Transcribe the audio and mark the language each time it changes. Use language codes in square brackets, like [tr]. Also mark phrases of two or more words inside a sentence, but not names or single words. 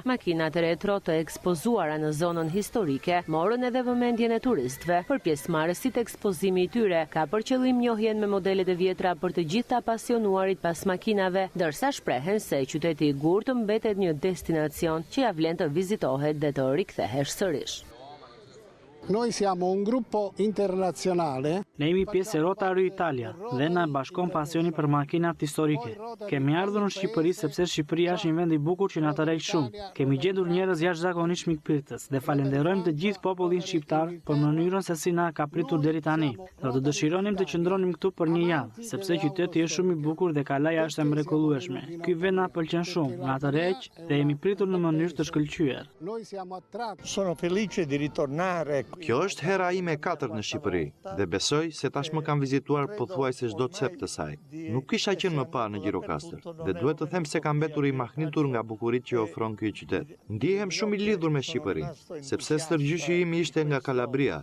[sq] Makinat retro të ekspozuara në zonën historike morën edhe vëmendjen e turistëve. Për pjesëmarrësit, ekspozimi i tyre ka për qëllim njohjen me modelet e vjetra për të gjithë të apasionuarit pas makinave, ndërsa shprehen se qyteti i Gurt mbetet një destinacion që ja vlen të vizitohet dhe të rikthehesh sërish. [it] Noi siamo un gruppo internazionale. [sq] Ne jemi pjesë e Rotary Italia dhe na bashkon pasioni për makinat historike. Kemi ardhur në Shqipëri sepse Shqipëria është një vend i bukur që na tërheq shumë. Kemi gjetur njerëz jashtëzakonisht mikpritës dhe falenderojmë të gjithë popullin shqiptar për mënyrën se si na ka pritur deri tani. Do të dëshironim të qëndronim këtu për një javë, sepse qyteti është shumë i bukur dhe kalaja është e mrekullueshme. Ky vend na pëlqen shumë, na tërheq dhe jemi pritur në mënyrë të shkëlqyer. [it] Sono felice di ritornare. [sq] Kjo është hera ime e 4 në Shqipëri dhe besoj se tashmë kam vizituar pothuajse çdo cep të saj. Nuk kisha qenë më parë në Gjirokastër dhe duhet të them se kam mbetur i mahnitur nga bukuritë që ofron ky qytet. Ndihem shumë i lidhur me Shqipërinë, sepse stërgjyshi im ishte nga Kalabria.